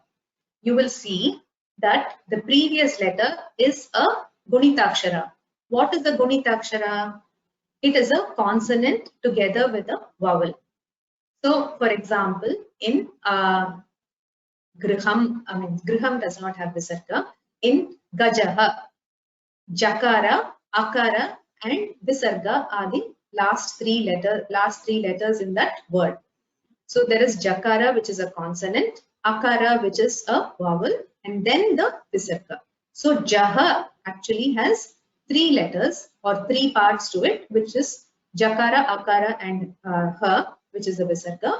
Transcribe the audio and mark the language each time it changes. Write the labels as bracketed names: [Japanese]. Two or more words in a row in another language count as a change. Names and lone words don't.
[English] You will see that the previous letter is a gunitakshara. What is the gunitakshara? It is a consonant together with a vowel. So, for example, in griham, griham does not have visarga. In gajaha, jakara, akara, and visarga are the last three letters in that word. So there is jakara, which is a consonant, akara, which is a vowel, and then the visarga. So jaha actually has three letters or three parts to it, which is jakara, akara, and ha, which is the visarga.